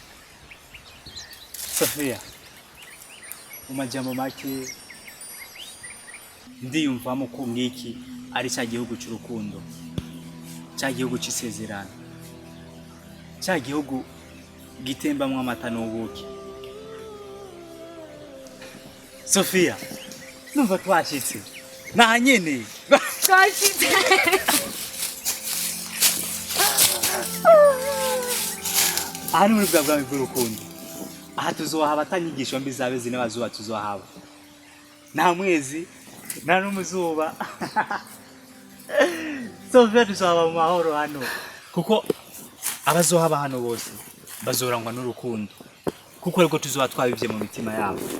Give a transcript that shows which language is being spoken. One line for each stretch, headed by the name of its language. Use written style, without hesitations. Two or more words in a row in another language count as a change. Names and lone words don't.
Rundi: Sofia mu majambo make ndiyumvamo ko ngiki ari cya gihugu cy'urukundo cya gihugu cy'isezerano cya gihugu gitembamwe amata n'ubuki. Sofia numva twashitse na nyene twashitse ari muri bwa bwami bw'urukundo aha tuzohaba atanyigisho mbi zabe zine bazuba tuzohaba nta mwezi nta n'umuzuba Sofia tuzohaba mu mahoro hano kuko abazohaba hano bose bazorangwa n'urukundo kuko ariko tuzoba twabivye mu mitima yabo.